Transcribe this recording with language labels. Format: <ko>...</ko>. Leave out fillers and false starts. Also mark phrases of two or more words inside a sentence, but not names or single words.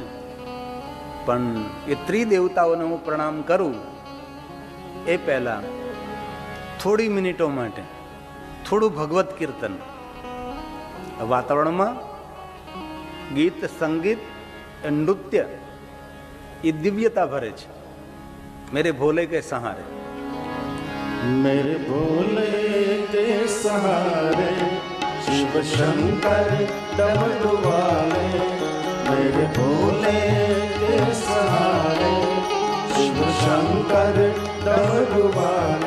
<gu>પણ એ ત્રિદેવતાઓને હું પ્રણામ કરું એ પહેલા થોડી મિનિટો માટે થોડું ભગવત કીર્તન. વાતાવરણમાં ગીત, સંગીત, નૃત્ય એ દિવ્યતા ભરે છે.</gu> <hi>मेरे भोले के सहारे, मेरे भोले के सहारे शिव शंकर डमरू वाले. मेरे भोले के सहारे शिव शंकर डमरू वाले.</hi>